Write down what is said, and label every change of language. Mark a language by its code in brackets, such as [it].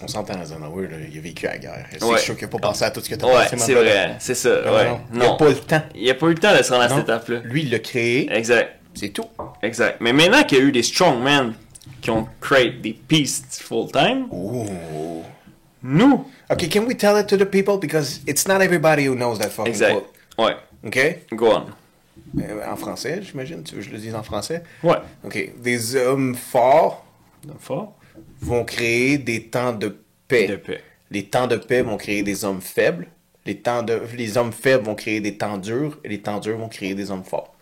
[fr] On s'entend, Eisenhower, là, il a vécu la guerre. C'est Ouais. sûr qu'il n'a pas pensé à tout ce que tu as Ouais, pensé. c'est vrai. C'est ça. Ouais. Il n'a pas le temps. Il a pas eu le temps de se rendre à cette Non. étape-là. Lui, il l'a créé. Exact. C'est tout. Exact. Mais maintenant qu'il y a eu des strongmen qui ont créé des pistes full-time, Ooh. nous... [en] Okay, can we tell it to the people? Because it's not everybody who knows that fucking [fr] Exact. [en] quote. [fr] Ouais. [en] OK? Go on. [fr] En français, j'imagine. Tu veux que je le dise en français? Ouais. OK. Des hommes forts Fort. vont créer des temps de paix. De paix. Les temps de paix vont créer des hommes faibles. Les hommes faibles vont créer des temps durs. Et les temps durs vont créer des hommes forts.